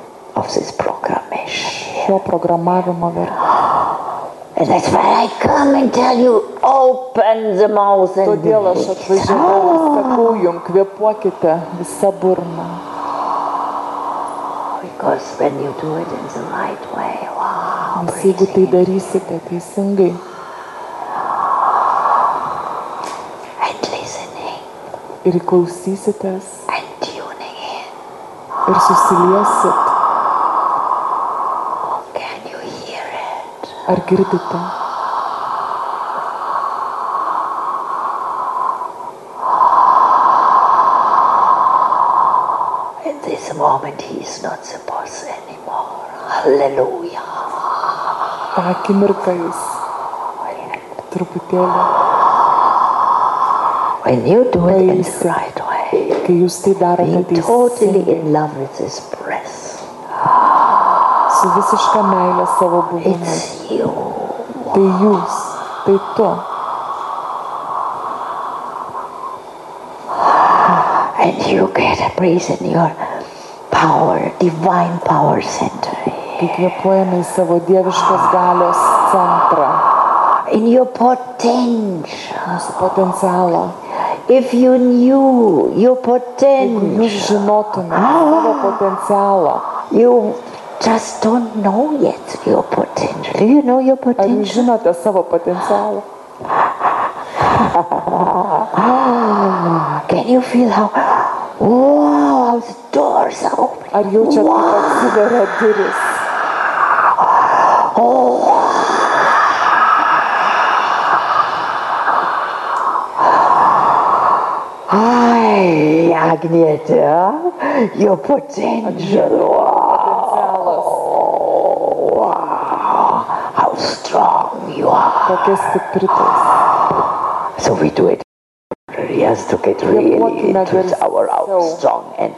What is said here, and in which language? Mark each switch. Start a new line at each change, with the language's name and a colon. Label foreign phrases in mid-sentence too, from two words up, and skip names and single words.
English: of this programmation.
Lithuanian: šio programavimo vergai.
English: And that's why I come and tell you, open the mouth and
Lithuanian: Todėl aš atvažiavau ir sakau jums, kvėpuokite visą burną.
English: Because when you do it in the right way, wow,
Lithuanian: Nes jeigu tai darysite teisingai
English: and listening
Lithuanian: ir klausysitės
English: and tuning in,
Lithuanian: ir susiliesit,
English: can you hear it?
Lithuanian: ar girdite?
English: In this moment, he's not the boss anymore. Hallelujah.
Lithuanian: Ta akimirka jis truputėlį
English: When you do it in the
Lithuanian: pailsi,
English: right way,
Lithuanian: kai jūs tai darote
English: being totally
Lithuanian: teisingai,
English: in love with his breath,
Lithuanian: su visiška meilė savo buvimu.
English: it's you.
Lithuanian: Tai jūs, tai tu.
English: And you get a breeze in your power, divine power center.
Lithuanian: Kai kvėpuojame į savo dieviškos galios centrą,
English: In your potential.
Lithuanian: mūsų potencialą.
English: If you knew your
Lithuanian: Jeigu
English: potential,
Lithuanian: jūs žinotumėte savo potencialą,
English: you just don't know yet your potential. Do you know your
Lithuanian: ar jūs
English: potential?
Lithuanian: žinote savo potencialą?
English: Can you feel how, wow, how the doors are open?
Lithuanian: Ar jaučiat, kaip atsiveria duris?
English: Ay, Agneta, your potential.
Lithuanian: Potencialas,
English: Wow, how strong you are.
Lithuanian: kokia stipri tu esi.
English: So we do it. He has to get really into our out strong and